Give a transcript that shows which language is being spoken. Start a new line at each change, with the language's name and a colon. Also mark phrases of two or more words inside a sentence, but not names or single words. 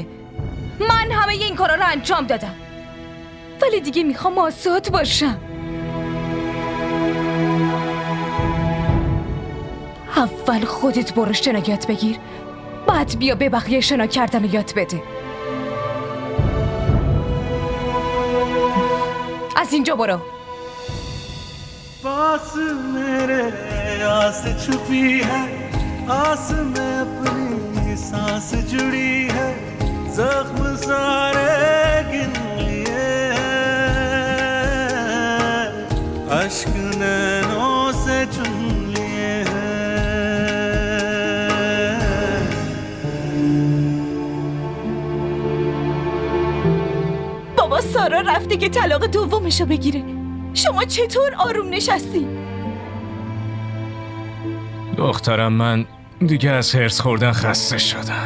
Persian: من همه این کارا رو انجام دادم، ولی دیگه میخوام آزاد باشم. اول خودت برو شنا یاد بگیر، بعد بیا به بقیه شنا کردن رو یاد بده. از اینجا برو.
Hindi: पास मेरे आस छुपी है, आस में अपनी सांस जुड़ी है, जख्म सारे गिन लिए हैं, अश्क नैनों से चुन लिए हैं.
Persian: بابا سارا رفته که طلاق دومشو بگیره. شما چطور آروم نشستی؟ دخترم من دیگه از هرس خوردن خسته شدم.